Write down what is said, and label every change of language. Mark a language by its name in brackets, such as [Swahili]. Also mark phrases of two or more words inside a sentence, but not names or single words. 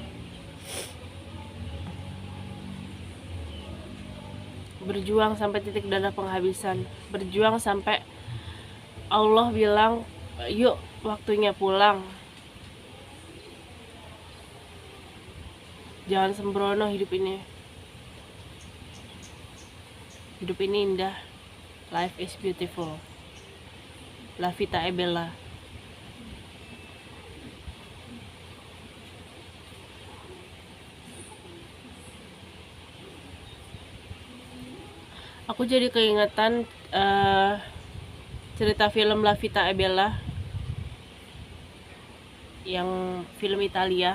[Indonesian] Berjuang sampai titik darah penghabisan. Berjuang sampai Allah bilang, "Yuk, waktunya pulang." Jangan sembrono hidup ini. Hidup ini indah. [English] Life is beautiful. [Italian] La vita è bella. [Indonesian] Aku jadi keingetan cerita film La Vita è Bella, yang film Italia.